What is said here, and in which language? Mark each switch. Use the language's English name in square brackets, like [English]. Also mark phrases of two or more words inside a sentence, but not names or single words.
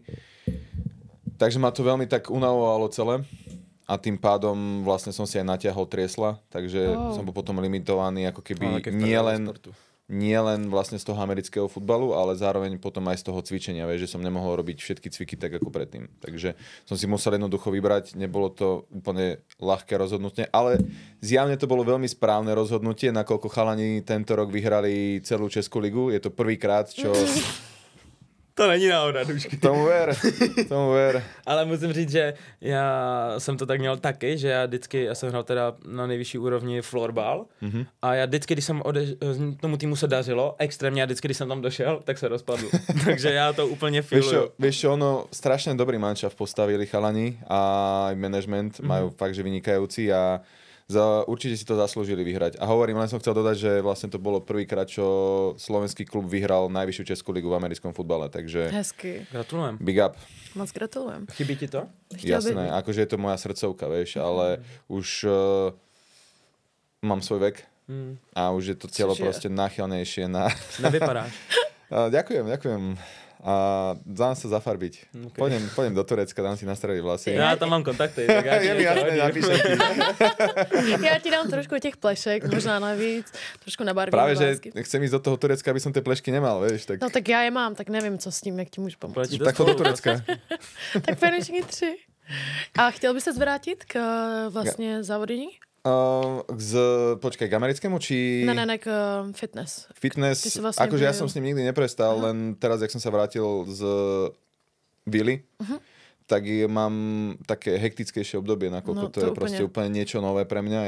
[Slovak] Takže ma to veľmi tak unavovalo celé a tým pádom vlastne som si aj natiahol triesla, takže som bol potom limitovaný ako keby nie len vlastne z toho amerického futbalu, ale zároveň potom aj z toho cvičenia, vieš, že som nemohol robiť všetky cviky tak ako predtým. Takže som si musel jednoducho vybrať, nebolo to úplne ľahké rozhodnutie, ale zjavne to bolo veľmi správne rozhodnutie, nakoľko chalani tento rok vyhrali celú Českú ligu. Je to prvýkrát, čo... [Czech] To není náhoda, Dušky. [Slovak] Tomu ver. [Czech] Ale musím říct, že já jsem to tak měl taky, že já jsem hrál teda na nejvyšší úrovni florbal a já vždycky, když jsem tomu týmu se dařilo, extrémně, a vždycky, když jsem tam došel, tak se rozpadl. Takže já to úplně filuju. [Slovak] Vieš čo, ono strašne dobrý manšaft postavili chalani a aj management majú fakt, že vynikajúci a určite si to zaslúžili vyhrať. A hovorím, len som chcel dodať, že vlastne to bolo prvýkrát, čo slovenský klub vyhral najvyššiu Českú ligu v americkom futbale, takže... [Czech] Hezky. [Slovak] Gratulujem. [English] Big up. [Czech] Moc gratulujem. Chybí ti to? [Slovak] Jasné, akože je to moja srdcovka, vieš, ale už mám svoj vek a už je to telo proste náchylnejšie na... [Czech] Nevypadáš. [Slovak] Ďakujem. A dám sa zafarbiť. Okay. Pôjdem do Turecka, dám si nastradiť vlasy. [Czech] Já tam mám kontakty. Tak [Slovak] je mi jasné, napíšem ti. [Czech] Já ti dám trošku těch plešek, možná navíc, trošku nabarvím. [Slovak] Práve, že chcem ísť do toho Turecka, aby som tie plešky nemal, vieš. Tak... [Czech] No tak já je mám, tak nevím, co s tím, jak ti můžu pomoct. Tak do Turecka. Tak pojďme všichni 3. A chtěl by se zvrátit k vlastně závodění? [Slovak] Počkaj, k americkému, či... [Czech] Ne, k fitness. [Slovak] Fitness, vlastne akože ja som s ním nikdy neprestal, len teraz, jak som sa vrátil z Vily, tak mám také hektickejšie obdobie, nakoľko to je proste úplne niečo nové pre mňa.